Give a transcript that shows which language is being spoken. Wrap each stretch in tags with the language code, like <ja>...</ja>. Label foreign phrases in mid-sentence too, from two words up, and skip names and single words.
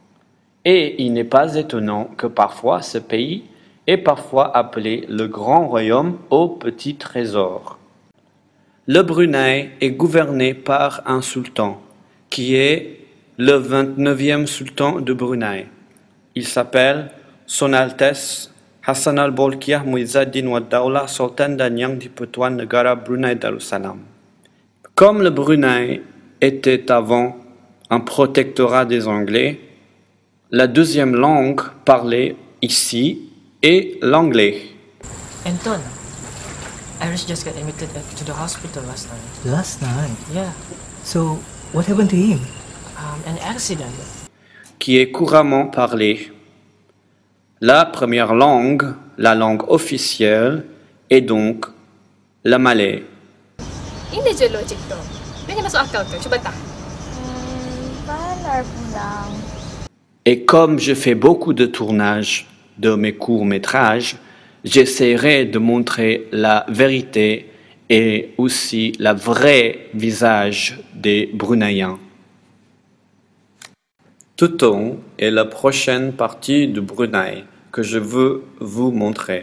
<fr>Et il n'est pas étonnant que parfois ce pays est parfois appelé le Grand Royaume au Petit Trésor. Le Brunei est gouverné par un sultan, qui est le 29e sultan de Brunei. Il s'appelle Son Altesse Hassan al-Bolkiah Muizzaddin Wad Daulah Sultan dan Yang di-Pertuan Negara Brunei Darussalam. Comme le Brunei était avant un protectorat des Anglais, la deuxième langue parlée ici est l'anglais.</fr> <en>Anton, Iris just got admitted to the hospital last night. Last night? Yeah. So, what happened to him? An accident.</en> <fr>Qui est couramment parlée. La première langue, la langue officielle, est donc le malais.</fr> <ms>Ini je logik tu. Dia masuk akal ke? Cuba tak. Balar pulang.</ms> <fr>Et comme je fais beaucoup de tournages de mes courts-métrages, j'essaierai de montrer la vérité et aussi le vrai visage des Bruneiens. Tutong est la prochaine partie du Brunei que je veux vous montrer.</fr>